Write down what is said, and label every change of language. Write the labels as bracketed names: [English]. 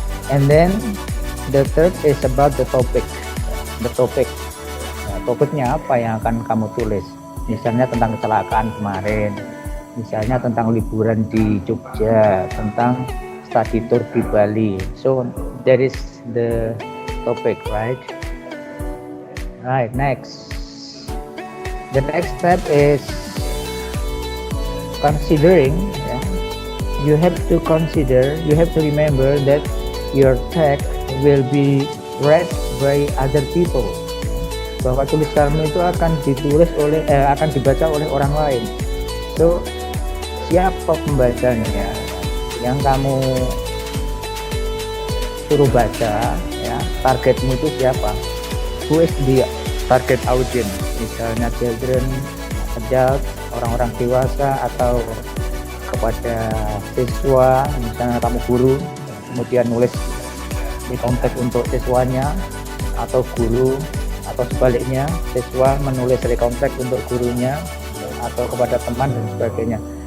[English] And then the third is about the topic. The topic. [Indonesian] Nah, topiknya apa yang akan kamu tulis? Misalnya tentang kecelakaan kemarin, misalnya tentang liburan di Jogja, tentang study tour di Bali. [English] So that is the topic, right? Right, next. The next step is considering. You have to consider, you have to remember that your text will be read by other people. [Indonesian] Bahwa tulisanmu itu akan dibaca oleh orang lain. So siapa pembacanya yang kamu suruh baca ya, targetmu itu siapa? [English] Who is the target audience? [Indonesian] Misalnya [English] children, adult, [Indonesian] orang-orang dewasa, atau kepada siswa, misalnya kamu guru kemudian nulis di konteks untuk siswanya, atau guru, atau sebaliknya siswa menulis rekonteks untuk gurunya atau kepada teman dan sebagainya.